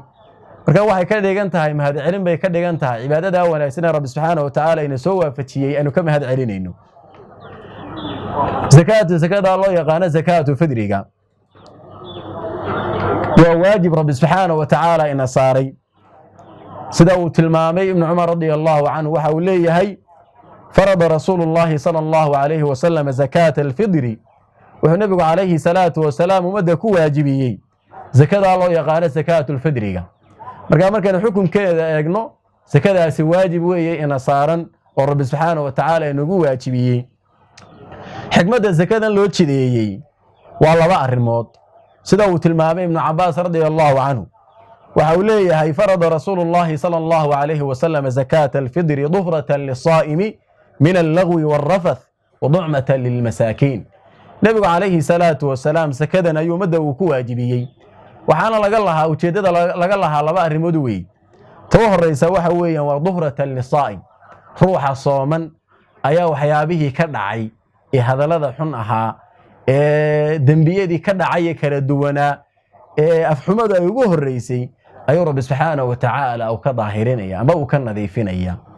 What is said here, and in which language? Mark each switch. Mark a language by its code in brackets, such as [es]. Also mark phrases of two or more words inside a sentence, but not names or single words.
[so] marka waxay ka dhigan tahay mahad celin bay ka dhigan tahay cibaadada wanaagsan ee rabbi [ar] سبحانه وتعالى [so] inoo soo waafajiyay aanu ka mahad celinayno. zakada loo yaqaan zakatu fidriga waa waajib rabbi [ar] سبحانه وتعالى [so] ina saaray, sida uu tilmaamay ibn Umar [ar] رضي الله عنه. [so] waxa uu leeyahay [ar] فرض رسول الله صلى الله عليه وسلم زكاة الفطر, [so] wuxuu nabigu [ar] عليه الصلاة والسلام [so] umada ku waajibiyay zakada loo yaqaan zakatu al-fidriga. markaan xukunkeeda eegno, zakadaasi waajib weeye ina saaran oo rabbi [ar] سبحانه وتعالى [so] inagu waajibiyay. xikmadda zakadan loo jideeyay waa laba arimood, sida uu tilmaamay ibn Abbas [ar] رضي الله عنه. [so] waxa uu leeyahay [ar] فرض رسول الله صلى الله عليه وسلم زكاة الفطر طهرة للصائم من اللغو والرفث وطعمة للمساكين. [so] nabigu [ar] عليه الصلاة والسلام [so] zakadan ayuu umada uu ku waajibiyay. waxaana laga lahaa ujeedada laga lahaa laba arimood weey. ta horeysa waxa weeyaan waa [ar] طهرة للصائم, [so] ruuxa sooman ayaa waxyaabihii ka dhacay ee hadalada xun ahaa ee dambiyadii ka dhacay kala duwanaa ee afxumada ay ugu horeysay ayuu rabbi [ar] سبحانه وتعالى [so] uu ka daahirinaya ama uu ka nadiifinaya.